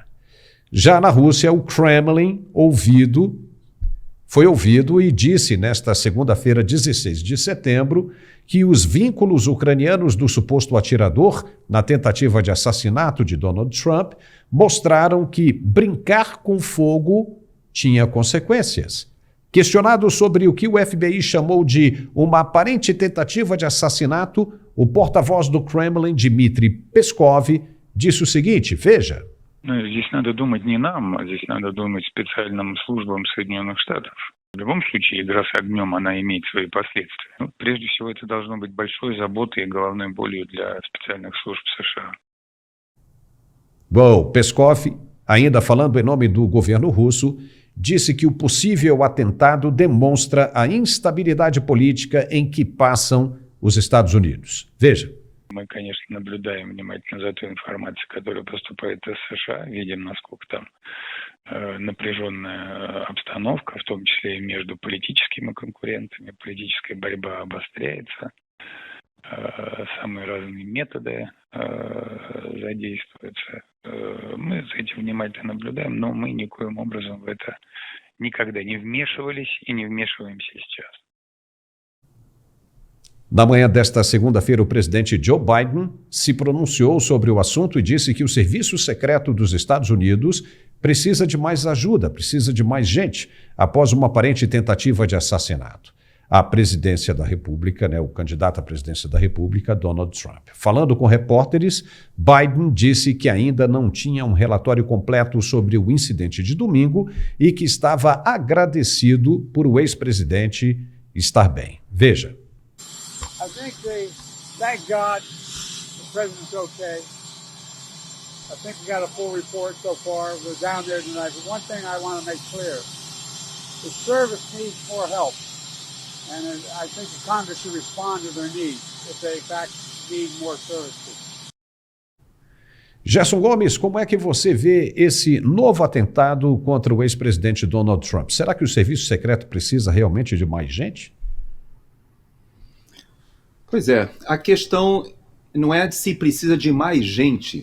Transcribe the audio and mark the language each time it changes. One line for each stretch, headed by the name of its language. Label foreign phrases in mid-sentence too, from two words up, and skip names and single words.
Portuguese: Já na Rússia, o Kremlin foi ouvido e disse nesta segunda-feira, 16 de setembro, que os vínculos ucranianos do suposto atirador na tentativa de assassinato de Donald Trump mostraram que brincar com fogo tinha consequências. Questionado sobre o que o FBI chamou de uma aparente tentativa de assassinato, o porta-voz do Kremlin, Dmitry Peskov, disse o seguinte, veja.
Russian: Здесь надо думать не нам, а здесь надо думать специальным службам Соединенных Штатов. В любом случае, игра с огнем, она имеет свои последствия. Прежде всего, это должно быть большой заботой и головной болью для специальных служб США.
Portuguese: Bom, Peskov, ainda falando em nome do governo russo, disse que o possível atentado demonstra a instabilidade política em que passam os Estados Unidos. Veja.
Russian: Мы, конечно, наблюдаем внимательно за той информацией, которая поступает из США, видим, насколько там напряженная обстановка, в том числе и между политическими конкурентами, политическая борьба обостряется, самые разные методы задействуются. Мы за этим внимательно наблюдаем, но мы никоим образом в это никогда не вмешивались и не вмешиваемся сейчас.
Portuguese: Na manhã desta segunda-feira, o presidente Joe Biden se pronunciou sobre o assunto e disse que o Serviço Secreto dos Estados Unidos precisa de mais ajuda, precisa de mais gente, após uma aparente tentativa de assassinato. A presidência da República, o candidato à presidência da República, Donald Trump. Falando com repórteres, Biden disse que ainda não tinha um relatório completo sobre o incidente de domingo e que estava agradecido por o ex-presidente estar bem. Veja.
English: I think they, thank God, the president's okay. I think we got a full report so far. We're down there tonight. But one thing I want to make clear, the service needs more help. And I think the Congress should respond to their needs if they, in fact, need more services.
Portuguese: Gerson Gomes, como é que você vê esse novo atentado contra o ex-presidente Donald Trump? Será que o serviço secreto precisa realmente de mais gente? Pois é, a questão não é de se precisa de mais gente.